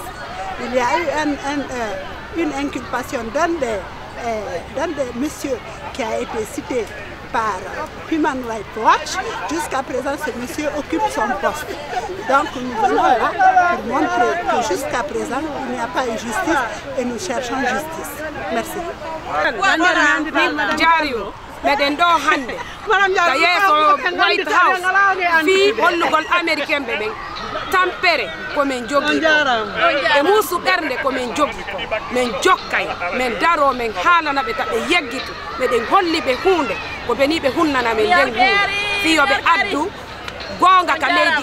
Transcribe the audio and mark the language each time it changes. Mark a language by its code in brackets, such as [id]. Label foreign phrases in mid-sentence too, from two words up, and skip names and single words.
[fr] Il y a eu une inculpation d'un des messieurs qui a été cité par Human Rights Watch. Jusqu'à présent, ce monsieur occupe son poste. Donc nous venons là pour montrer que jusqu'à présent, il n'y a pas eu justice et nous cherchons justice. Merci. [ff] meɗen ɗo hande ta yeeso White House fi hollugol américain ɓe ɓen tampere komin jogui e muusu ɓernde komin jogui ko min jokkay min daro min haalana ɓe taɓe yeggito meɗen holli ɓe hunde ko beni ɓe hunnana min nden hunde fiyoɓe addu gonga ka leydi